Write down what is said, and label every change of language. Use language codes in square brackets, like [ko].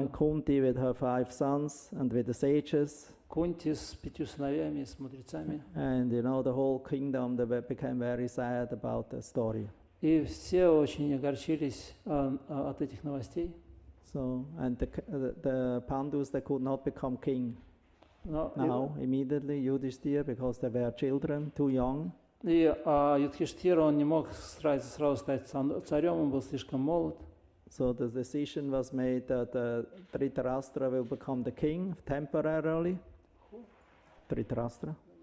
[en] and Kunti with her 5 sons and with the sages. [ru] Кунти с 5 сыновьями, с мудрецами. [en] And the whole kingdom became very sad about the story. [ru] И все очень огорчились от этих новостей. [en] So, and the Pandus, they could not become king now, immediately, Yudhishthira, because they were children, too young. [ru] И Юдхиштхира, он не мог сразу стать царем, он был слишком молод. [en] So the decision was made that Dhritarashtra will become the king temporarily. Dhritarashtra.